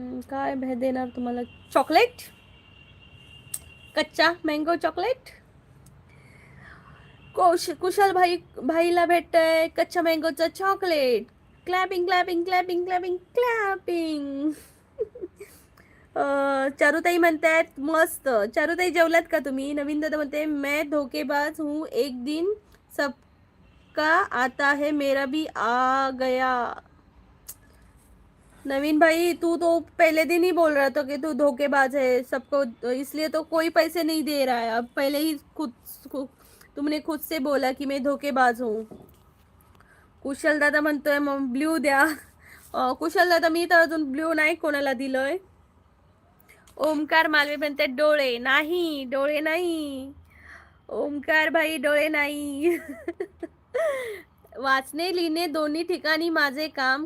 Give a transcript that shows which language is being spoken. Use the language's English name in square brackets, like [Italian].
[Marathi] काय भेट देणार तुम्हाला? चॉकलेट, कच्चा मँगो चॉकलेट. कुशल भाईला भेटतंय कच्च्या मँगोचं chocolate. Clapping clapping clapping clapping clapping. चारुताई म्हणतात मस्त. चारुताई जेवलात का तुम्ही? नवीन दादा म्हणते [Hindi] मैं धोकेबाज हूँ, एक दिन सबका आता है मेरा भी आ गया. नवीन भाई तू तो पहले दिन ही बोल रहा था कि तू धोखेबाज है सबको, इसलिए तो कोई पैसे नहीं दे रहा है. अब पहले ही तुमने खुद से बोला कि मैं धोखेबाज हूँ. [Marathi] कुशल दादा म्हणतोय मग ब्ल्यू द्या. कुशल दादा मी तर अजून ब्ल्यू नाही कोणाला दिलोय. ओमकार मालवे म्हणते डोळे नाही, डोळे नाही. ओमकार भाई डोळे नाही. वाचणे लिहिणे दोन्ही ठिकाणी माझे काम.